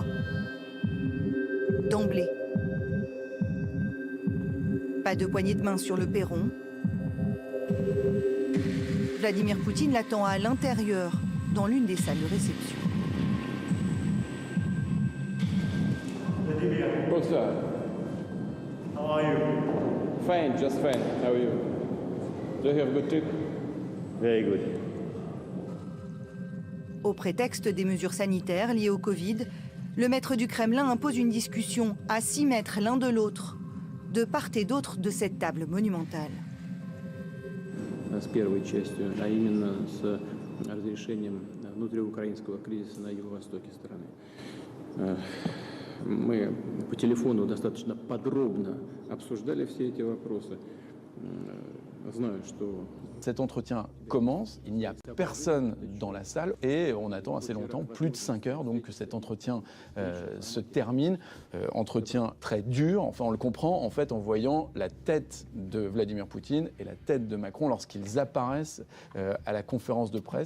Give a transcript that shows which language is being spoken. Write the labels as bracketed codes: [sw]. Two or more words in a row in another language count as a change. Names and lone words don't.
[fr] D'emblée. Pas de poignée de main sur le perron. Vladimir Poutine l'attend à l'intérieur, dans l'une des salles de réception. Vladimir. [en] What's that? How are you? Fine, just fine. How are you? Do you have a good trip? Very good. [fr] Au prétexte des mesures sanitaires liées au Covid, le maître du Kremlin impose une discussion à 6 mètres l'un de l'autre, de part et d'autre de cette table monumentale. [ru] С первой частью, а именно с разрешением внутриукраинского кризиса на юго-востоке страны. Мы по телефону достаточно подробно обсуждали все эти вопросы. Знаю, что [fr] Cet entretien commence, il n'y a personne dans la salle et on attend assez longtemps, plus de 5 heures, donc que cet entretien se termine. Entretien très dur, enfin on le comprend en fait en voyant la tête de Vladimir Poutine et la tête de Macron lorsqu'ils apparaissent à la conférence de presse.